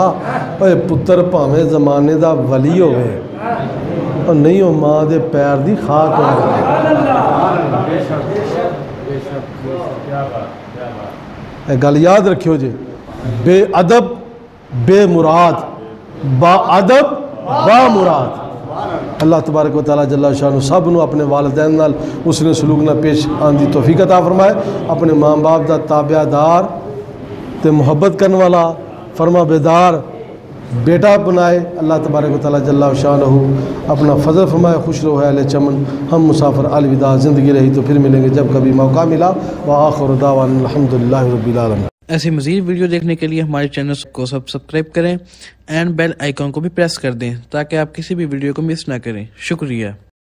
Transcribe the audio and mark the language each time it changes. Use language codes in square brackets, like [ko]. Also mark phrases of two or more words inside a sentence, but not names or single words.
[pa] اوئے پتر بھاویں زمانے دا ولی ہووے اور نہیں ہو ماں دے پیر دی خاک ورگا. گل یاد رکھیو جی، بے ادب بے مراد، با ادب با مراد. [ar] الله تبارك وتعالى جل شانه [pa] سب نوں اپنے والدین نال اسنے سلوک نال پیش آنے دی توفیق عطا فرمائے. اپنے ماں باپ دا تابعدار تے محبت کرنے والا فرما بیدار بیٹا بنائے. [ar] الله تبارك وتعالى جل شانه [pa] اپنا فضل فرمائے. [ur] خوش رہو اہلِ چمن، ہم مسافر الوداع۔ زندگی رہی تو پھر ملیں گے جب کبھی موقع ملا. [ar] وآخر دعوانا الحمد لله رب العالمين. [ur] ایسی مزید ویڈیو دیکھنے کے لیے ہمارے چینل کو سبسکرائب کریں [en] and bell icon [ur] کو بھی پریس کر دیں تاکہ آپ کسی بھی ویڈیو کو مس نہ کریں. शुक्रिया।